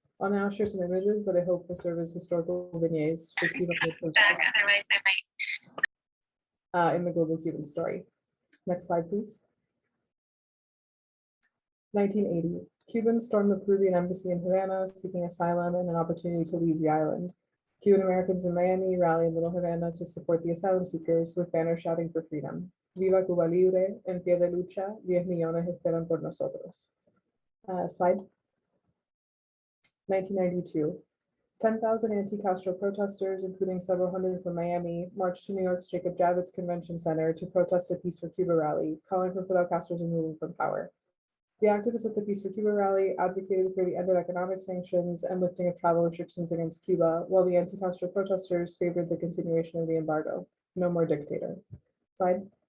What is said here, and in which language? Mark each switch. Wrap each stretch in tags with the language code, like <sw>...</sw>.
<en>I'll now share some images that I hope will serve as historical vignettes for Cuban protests in the global Cuban story. Next slide, please. 1980, Cubans stormed the Peruvian embassy in Havana, seeking asylum and an opportunity to leave the island. Cuban Americans in Miami rally in Little Havana to support the asylum seekers with banners shouting for freedom.</en> <es>Viva Cuba Libre, en pie de lucha, 10 millones esperan por nosotros.</es> <en>Slide. 1992. 10,000 anti-Castro protesters, including several hundred from Miami, marched to New York's Jacob Javits Convention Center to protest a Peace for Cuba rally, calling for Fidel Castro's removal from power. The activists at the Peace for Cuba rally advocated for the end of economic sanctions and lifting of travel restrictions against Cuba, while the anti-Castro protesters favored the continuation of the embargo. No more dictator. Slide.</en>